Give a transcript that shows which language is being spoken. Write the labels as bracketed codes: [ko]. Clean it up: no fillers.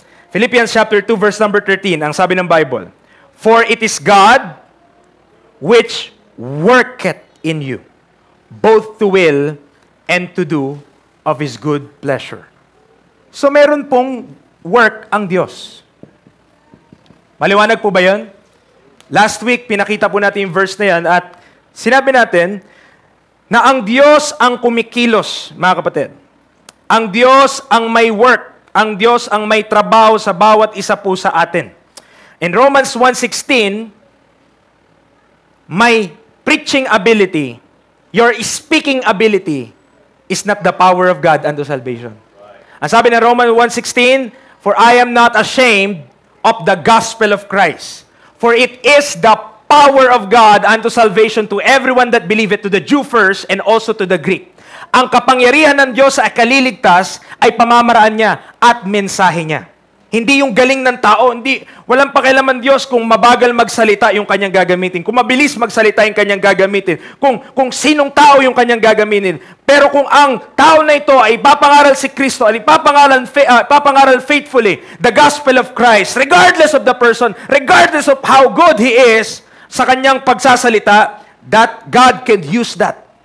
[en] Philippians chapter 2 verse number 13, [tl] ang sabi ng Bible, [en] for it is God which worketh in you, both to will and to do of His good pleasure. [tl] So meron pong work ang Diyos. Maliwanag po ba yun? [en] Last week, [tl] pinakita po natin yung verse na yan at sinabi natin na ang Diyos ang kumikilos, mga kapatid. Ang Diyos ang may work. Ang Diyos ang may trabaho sa bawat isa po sa atin. [en] In Romans 1:16, my preaching ability, your speaking ability, is not the power of God unto salvation. [tl] Ang sabi ng [en] Romans 1:16, for I am not ashamed of the gospel of Christ, for it is the power of God unto salvation to everyone that believeth, to the Jew first and also to the Greek. [tl] Ang kapangyarihan ng Diyos sa kaliligtas ay pamamaraan niya at mensahe niya. Hindi yung galing ng tao, walang pakialaman Diyos kung mabagal magsalita yung kanyang gagamitin, kung mabilis magsalita yung kanyang gagamitin, kung sinong tao yung kanyang gagamitin. Pero kung ang tao na ito ay papangaral [en] si Kristo, ay papangaral faithfully the gospel of Christ, regardless of the person, regardless of how good he is [tl] sa kanyang pagsasalita, [en] that God can use that.